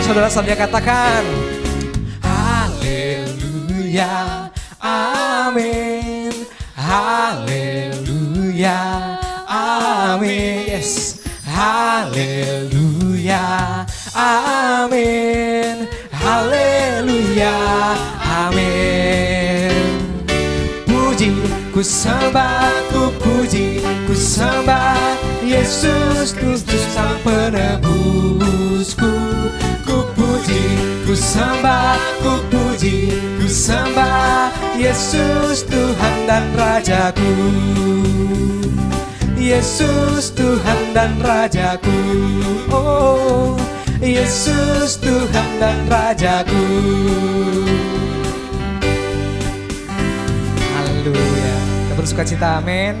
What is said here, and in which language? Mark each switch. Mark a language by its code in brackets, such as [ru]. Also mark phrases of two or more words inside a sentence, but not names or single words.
[id] Saudara saudara katakan haleluya, amin. Haleluya, amin. Yes. Haleluya, amin. Haleluya, amin. Puji, ku sembah, ku puji, ku sembah Yesus Kristus Sang Penebusku. Ku puji, ku sembah, ku puji, ku sembah Yesus Tuhan dan Rajaku. Yesus Tuhan dan Rajaku. Oh, Yesus Tuhan dan Rajaku. Haleluya. bersukacita, amin.